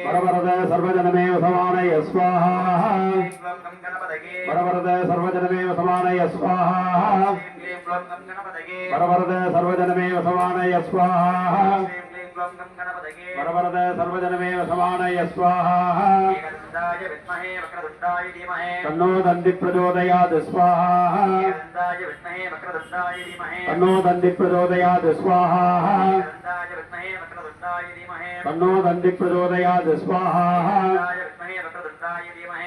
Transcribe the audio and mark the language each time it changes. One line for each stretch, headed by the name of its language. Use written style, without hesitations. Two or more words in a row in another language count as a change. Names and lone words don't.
Sanskrit: परवरद सर्वजनमेव समानय स्वाहा. श्रीं क्लौं गं गणपतये परवरद सर्वजनमेव समानय स्वाहा. श्रीं क्लीं क्लौं गं गणपतये परवरद सर्वजनमेव समानय स्वाहा. श्रीं क्लीं क्लौं गं गणपतये परवरद सर्वजनमेव समानय स्वाहा. एकदन्ताय विद्महे वक्रतुण्डाय धीमहि तन्नो दन्ति प्रचोदयात् स्वाहा एकदन्ताय विद्महे वक्रतुण्डाय धीमहि तन्नो दन्ति प्रचोदयात् स्वाहा एकदन्ताय विद्महे वक्रतुण्डाय धीमहि तन्नो दन्ति प्रचोदयात् स्वाहा एकदन्ताय विद्महे वक्रतुण्डाय धीमहि